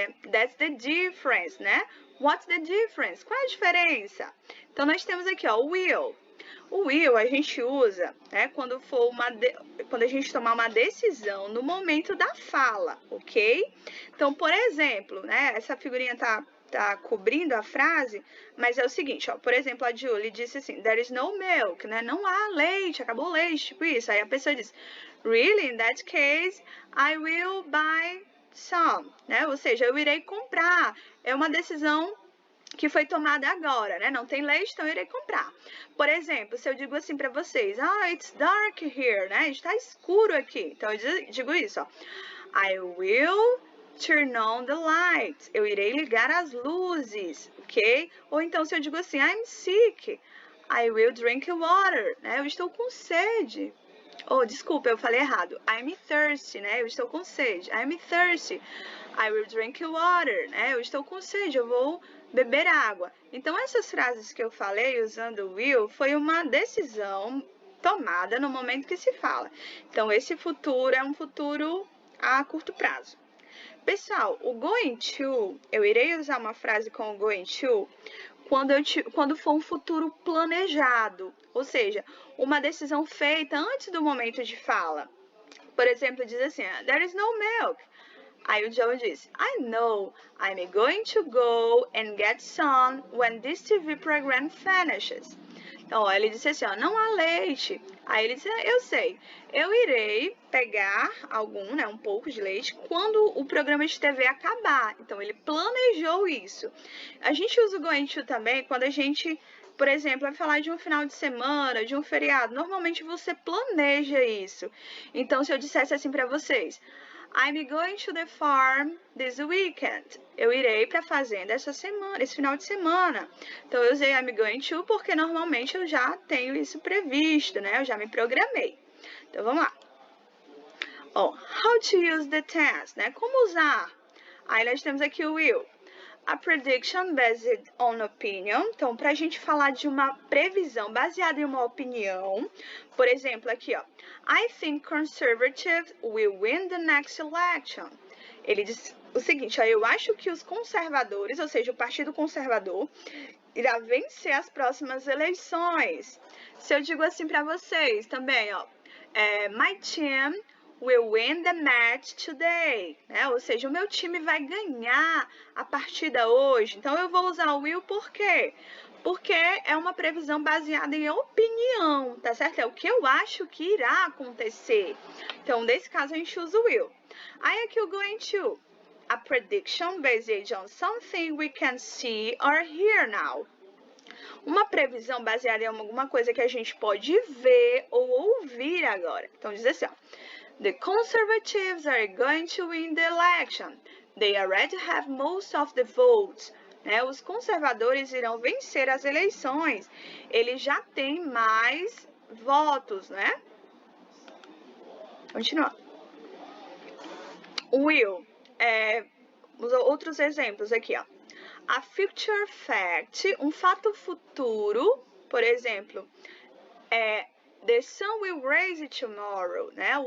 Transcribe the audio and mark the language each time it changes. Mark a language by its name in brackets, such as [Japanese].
[English] That's the difference, né? What's the difference? [Portuguese] Qual é a diferença? Então, nós temos aqui, ó, o will. O will a gente usa, né, quando a gente tomar uma decisão no momento da fala, ok? Então, por exemplo, né, essa figurinha tá cobrindo a frase, mas é o seguinte, ó, por exemplo, a Julie disse assim, [English] there is no milk, [Portuguese] né? Não há leite, acabou o leite, tipo isso. Aí a pessoa diz, [English] really, in that case, I will buy some, né? [Portuguese] Ou seja, eu irei comprar. É uma decisão que foi tomada agora, né? Não tem leite, então eu irei comprar. Por exemplo, se eu digo assim para vocês, [English] it's dark here, [Portuguese] né? Está escuro aqui. Então eu digo isso, ó. [English] I will turn on the lights. [Portuguese] Eu irei ligar as luzes, ok? Ou então se eu digo assim, [English] I'm sick, I will drink water, [Portuguese] né? Eu estou com sede. Desculpa, eu falei errado. [English] I'm thirsty, né? [Portuguese] Eu estou com sede. [English] I'm thirsty. I will drink water, né? [Portuguese] Eu estou com sede, eu vou beber água. Então, essas frases que eu falei usando will foi uma decisão tomada no momento que se fala. Então, esse futuro é um futuro a curto prazo. Pessoal, o going to, eu irei usar uma frase com o going to quando for um futuro planejado, ou seja, uma decisão feita antes do momento de fala. Por exemplo, diz assim, [English] there is no milk. [Portuguese] Aí o Joe diz, [English] I know, I'm going to go and get some when this TV program finishes. [Portuguese] Então, ele disse assim, não há leite. Aí ele disse, eu sei, eu irei pegar um pouco de leite quando o programa de TV acabar. Então, ele planejou isso. A gente usa o going to também quando a gente, por exemplo, vai falar de um final de semana, de um feriado. Normalmente, você planeja isso. Então, se eu dissesse assim para vocês, [English] I'm going to the farm this weekend. [Portuguese] Eu irei para a fazenda esse final de semana. Então, eu usei [English] I'm going to [Portuguese] porque normalmente eu já tenho isso previsto, né? Eu já me programei. Então, vamos lá. [English] How to use the tense, [Portuguese] né? Como usar? Aí, nós temos aqui o will. [English] A prediction based on opinion. [Portuguese] Então, para a gente falar de uma previsão baseada em uma opinião, por exemplo, aqui, ó. [English] I think conservatives will win the next election. [Portuguese] Ele diz o seguinte, eu acho que os conservadores, ou seja, o Partido Conservador, irá vencer as próximas eleições. Se eu digo assim para vocês também, ó. [English] My team will win the match today, né? [Portuguese] Ou seja, o meu time vai ganhar a partida hoje. Então, eu vou usar o will por quê? Porque é uma previsão baseada em opinião, tá certo? É o que eu acho que irá acontecer. Então, nesse caso, a gente usa o will. Aí, aqui o going to. [English] A prediction based on something we can see or hear now. [Portuguese] Uma previsão baseada em alguma coisa que a gente pode ver ou ouvir agora. Então, diz assim, [English] The conservatives are going to win the election. They already have most of the votes. [Portuguese] Né? Os conservadores irão vencer as eleições. Eles já têm mais votos, né? Continuando. Will. Outros exemplos aqui, ó. [English] A future fact, [Portuguese] um fato futuro, por exemplo, [English] The sun will rise tomorrow, né?